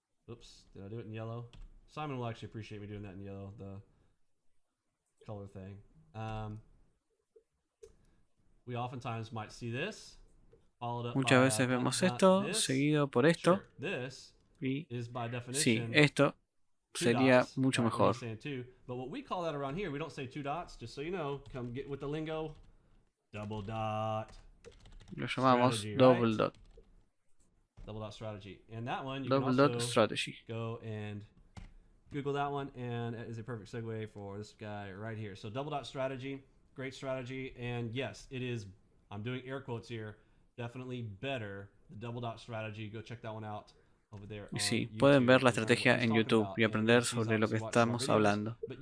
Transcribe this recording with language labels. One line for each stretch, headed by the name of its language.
English: Oops, did I do it in yellow? Simon will actually appreciate me doing that in yellow, the color thing. We oftentimes might see this.
Spanish: Muchas veces vemos esto, seguido por esto. Y sí, esto sería mucho mejor.
English: But what we call that around here, we don't say 2 dots, just so you know, come get with the lingo. Double dot.
Spanish: Lo llamamos double dot.
English: Double dot strategy, and that one you double can dot also strategy. go and Google that one, and it is a perfect segue for this guy right here. So double dot strategy, great strategy, and yes, it is. I'm doing air quotes here. Definitely better. The double dot strategy. Go check that one out over there.
Spanish: Y sí, pueden ver la estrategia en YouTube y aprender sobre lo que estamos hablando.